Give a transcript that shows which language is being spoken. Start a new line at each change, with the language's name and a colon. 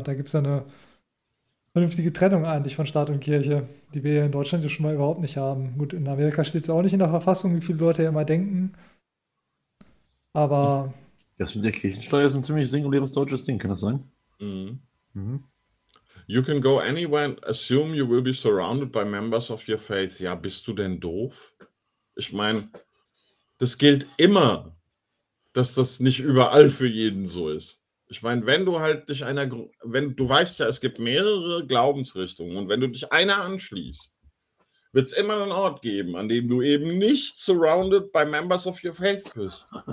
German: Da gibt es ja eine vernünftige Trennung eigentlich von Staat und Kirche, die wir hier in Deutschland ja schon mal überhaupt nicht haben. Gut, in Amerika steht es auch nicht in der Verfassung, wie viele Leute ja immer denken. Aber... Das mit der Kirchensteuer ist ein ziemlich singuläres deutsches Ding, kann das sein?
English: You can go anywhere and assume you will be surrounded by members of your faith.
German: Ja, bist du denn doof? Ich meine, das gilt immer. dass das nicht überall für jeden so ist. Ich meine, wenn du halt dich einer, wenn du weißt ja, es gibt mehrere Glaubensrichtungen und wenn du dich einer anschließt, wird es immer einen Ort geben, an dem du eben nicht
English: surrounded by members of your faith
German: bist.